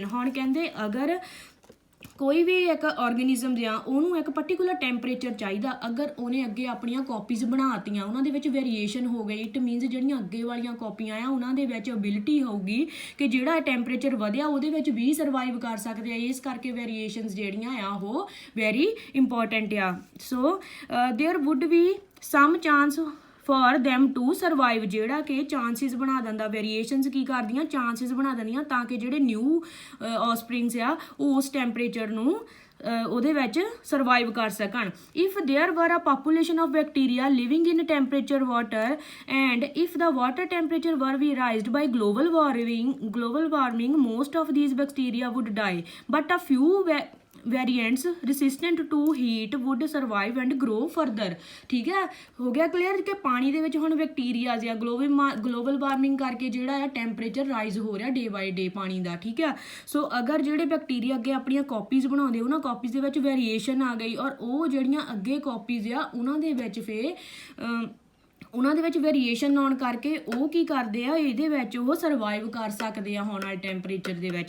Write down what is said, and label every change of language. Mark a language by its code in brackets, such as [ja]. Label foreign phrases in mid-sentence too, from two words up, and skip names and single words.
[pa] ਹੁਣ ਕਹਿੰਦੇ ਅਗਰ ਕੋਈ ਵੀ ਇੱਕ ਆਰਗੈਨਿਜ਼ਮ ਜਾਂ ਉਹਨੂੰ ਇੱਕ [en] particular temperature [pa] ਚਾਹੀਦਾ, ਅਗਰ ਉਹਨੇ ਅੱਗੇ ਆਪਣੀਆਂ ਕਾਪੀਜ਼ ਬਣਾਤੀਆਂ, ਉਹਨਾਂ ਦੇ ਵਿੱਚ ਵੇਰੀਏਸ਼ਨ ਹੋ ਗਈ, [en] it means [pa] ਜਿਹੜੀਆਂ ਅੱਗੇ ਵਾਲੀਆਂ ਕਾਪੀਆਂ ਆ ਉਹਨਾਂ ਦੇ ਵਿੱਚ ਅਬਿਲਿਟੀ ਹੋਊਗੀ ਕਿ ਜਿਹੜਾ ਟੈਂਪਰੇਚਰ ਵਧਿਆ ਉਹਦੇ ਵਿੱਚ ਵੀ ਸਰਵਾਈਵ ਕਰ ਸਕਦੇ ਆ। ਇਸ ਕਰਕੇ ਵੇਰੀਏਸ਼ਨਸ ਜਿਹੜੀਆਂ ਆ ਉਹ [en] very important [pa] ਆ। [en] so there would be some chance for them to survive। [pa] ਜਿਹੜਾ ਕਿ ਚਾਂਸਿਸ ਬਣਾ ਦਿੰਦਾ, ਵੇਰੀਏਸ਼ਨਸ ਕੀ ਕਰਦੀਆਂ, ਚਾਂਸਿਸ ਬਣਾ ਦਿੰਦੀਆਂ ਤਾਂ ਕਿ ਜਿਹੜੇ [en] new offsprings [pa] ਆ ਉਹ ਉਸ ਟੈਂਪਰੇਚਰ ਨੂੰ ਉਹਦੇ ਵਿੱਚ ਸਰਵਾਈਵ ਕਰ ਸਕਣ। [en] if there were a population of bacteria living in temperature water and if the water temperature were we raised by global warming most of these bacteria would die but a few variants resistant to heat would survive and grow further। [pa] ਠੀਕ ਹੈ, ਹੋ ਗਿਆ ਕਲੀਅਰ ਕਿ ਪਾਣੀ ਦੇ ਵਿੱਚ ਹੁਣ ਬੈਕਟੀਰੀਆਜ਼ ਆ, [en] global warming [pa] ਕਰਕੇ ਜਿਹੜਾ ਆ [en] temperature rise [pa] ਹੋ ਰਿਹਾ [en] day by day [pa] ਪਾਣੀ ਦਾ। ਠੀਕ ਆ, ਸੋ ਅਗਰ ਜਿਹੜੇ ਬੈਕਟੀਰੀਆ ਅੱਗੇ ਆਪਣੀਆਂ ਕਾਪੀਜ਼ ਬਣਾਉਂਦੇ ਉਹਨਾਂ ਕਾਪੀਜ਼ ਦੇ ਵਿੱਚ ਵੇਰੀਏਸ਼ਨ ਆ ਗਈ ਔਰ ਉਹ ਜਿਹੜੀਆਂ ਅੱਗੇ ਕਾਪੀਜ਼ ਆ ਉਹਨਾਂ ਦੇ ਵਿੱਚ ਫਿਰ ਉਹਨਾਂ ਦੇ ਵਿੱਚ ਵੇਰੀਏਸ਼ਨ ਆਉਣ ਕਰਕੇ ਉਹ ਕੀ ਕਰਦੇ ਆ, ਇਹਦੇ ਵਿੱਚ ਉਹ ਸਰਵਾਈਵ ਕਰ ਸਕਦੇ ਆ ਆਉਣ ਵਾਲੇ ਟੈਂਪਰੇਚਰ ਦੇ ਵਿੱਚ।